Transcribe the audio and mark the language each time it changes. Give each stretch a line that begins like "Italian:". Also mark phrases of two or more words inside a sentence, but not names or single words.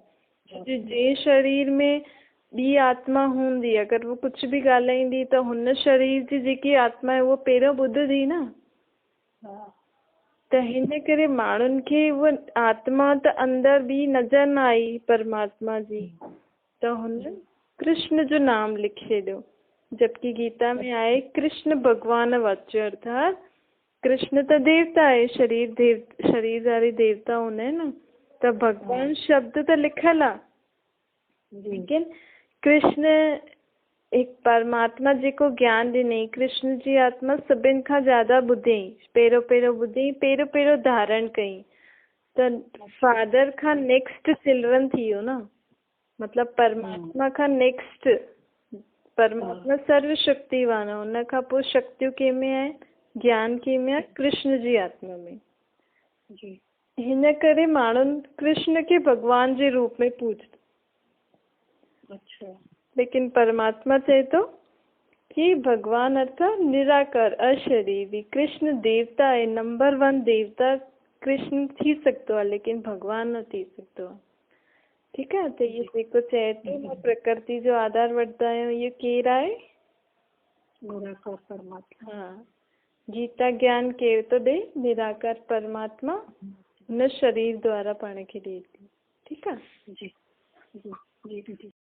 Sindhi: जंहिं शरीर में ॿी आत्मा हूंदी, अगरि वो कुझु बि ॻाल्हाईंदी, त हुन शरीर जी जेकी आत्मा आहे उहो पहिरियों ॿुधंदी न। त हिन करे माण्हुनि खे उहा आत्मा त अंदरि बि नज़र न आई परमात्मा जी, त हुन कृष्ण जो नाम लिखे ॾियो। जबकि गीता में आहे कृष्ण भगवान वाच्य, अर्थात कृष्ण त देवता आहे, शरीरधारी देवता हूंदा आहिनि न, त भगवान शब्द त लिखियलु आहे, लेकिन कृष्ण एक परमात्मा जेको ज्ञान ॾिनई, कृष्ण जी आत्मा सभिनि खां ज्यादा ॿुधई, पहिरियों ॿुधई, पहिरियों धारण कई। त फादर खां
English: next children
Sindhi: थी वियो न, मतलब परमात्मा खां नेक्स्ट। परमात्मा सर्व शक्तिवान आहे, हुन खां पोइ शक्तियूं कंहिंमें आहे, ज्ञान कंहिंमें आहे? कृष्ण जी आत्मा में। हिन करे माण्हुनि कृष्ण खे भगवान जे रूप में पूजता। लेकिन परमात्मा चए थो कि भगवान अर्थात निराकार अशरीरी, कृष्ण देवता आहे, नंबर 1 देवता कृष्ण थी सकतो आहे, लेकिन भगवान न थी सकतो आहे। ठीकु आहे? त इहो जेको चए थो मां प्रकृति जो आधार वठंदा आहियूं, इहो केरु आहे? निराकार परमात्मा। हाँ, गीता ज्ञान केरु थो ॾे? निराकार परमात्मा हुन शरीर द्वारा पाण खे ॾे थी। ठीकु आहे? जी जी जी।